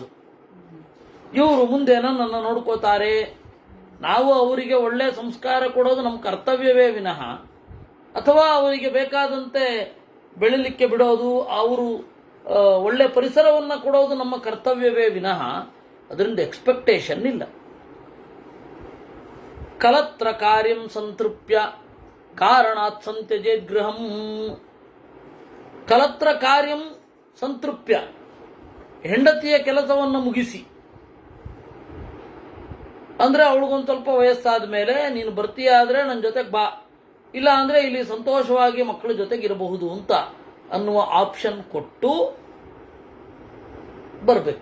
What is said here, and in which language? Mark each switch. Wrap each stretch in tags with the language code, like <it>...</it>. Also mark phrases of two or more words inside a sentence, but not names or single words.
<kn>ಇವರು ಮುಂದೆ ನನ್ನನ್ನು ನೋಡ್ಕೋತಾರೆ, ನಾವು ಅವರಿಗೆ ಒಳ್ಳೆ ಸಂಸ್ಕಾರ ಕೊಡೋದು ನಮ್ಮ ಕರ್ತವ್ಯವೇ ವಿನಃ, ಅಥವಾ ಅವರಿಗೆ ಬೇಕಾದಂತೆ ಬೆಳಿಲಿಕ್ಕೆ ಬಿಡೋದು, ಅವರು ಒಳ್ಳೆ ಪರಿಸರವನ್ನು ಕೊಡೋದು ನಮ್ಮ ಕರ್ತವ್ಯವೇ ವಿನಃ ಅದರಿಂದ ಎಕ್ಸ್ಪೆಕ್ಟೇಷನ್ ಇಲ್ಲ.</kn> <sa>ಕಲತ್ರ ಕಾರ್ಯಂ ಸಂತೃಪ್ಯ ಕಾರಣಾತ್ ಸಂತ್ಯಜೇತ್ ಗೃಹಂ. ಕಲತ್ರ ಕಾರ್ಯಂ ಸಂತೃಪ್ಯ,</sa> <kn>ಹೆಂಡತಿಯ ಕೆಲಸವನ್ನು ಮುಗಿಸಿ. ಅಂದ್ರೆ ಅವಳಿಗೊಂದು ಸ್ವಲ್ಪ ವಯಸ್ಸಾದ ಮೇಲೆ ನೀನು ಬರ್ತೀಯಾದ್ರೆ ನನ್ನ ಜೊತೆಗೆ ಬಾ, ಇಲ್ಲ ಅಂದ್ರೆ ಇಲ್ಲಿ ಸಂತೋಷವಾಗಿ ಮಕ್ಕಳ ಜೊತೆಗೆ ಇರಬಹುದು ಅಂತ ಅನ್ನುವ ಆಪ್ಷನ್ ಕೊಟ್ಟು ಬರಬೇಕು.</kn>